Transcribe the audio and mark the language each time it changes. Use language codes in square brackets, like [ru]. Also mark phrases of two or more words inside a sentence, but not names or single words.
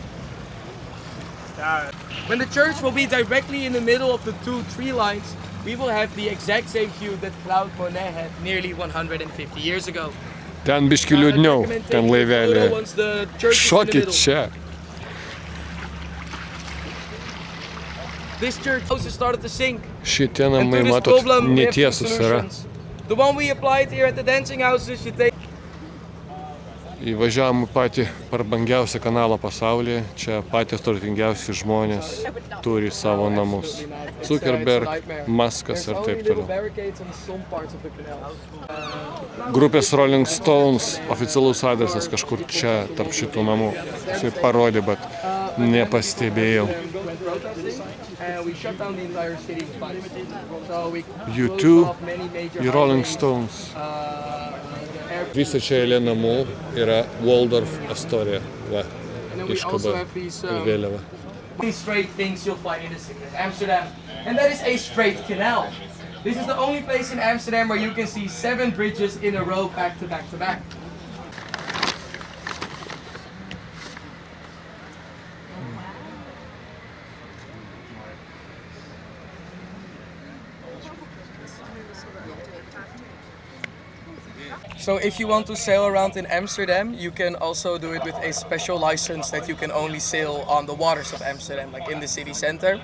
[en] When the church will be directly in the middle of the two tree lines, we will have the exact same view that Claude Monet had nearly 150 years ago. [lt] Ten biški liūdniau, ten laivelė. Šokit čia. [en] This church also started to sink. [lt] Šitie [en] And [lt] namai, [en] to this [lt] matot, [en] problem, we have two [lt] netiesus yra. [en] solutions. The one we applied here at the dancing houses, you take [lt] Įvažiavom į patį prabangiausią kanalą pasaulyje. Čia patys turtingiausi žmonės turi savo namus. Zuckerberg, Muskas ir taip toliau. Grupės Rolling Stones oficialus adresas kažkur čia tarp šitų namų. Jisai parodė, bet nepastebėjau. U2 ir Rolling Stones. Visa čia eilė namų yra Waldorf Astoria. Va, iškaba vėliava. [en] These straight things you'll find in the city of Amsterdam, and that is a straight canal. This is the only place in Amsterdam where you can see 7 bridges in a row, back to back to back. So if you want to sail around in Amsterdam, you can also do it with a special license that you can only sail on the waters of Amsterdam, like in the city center.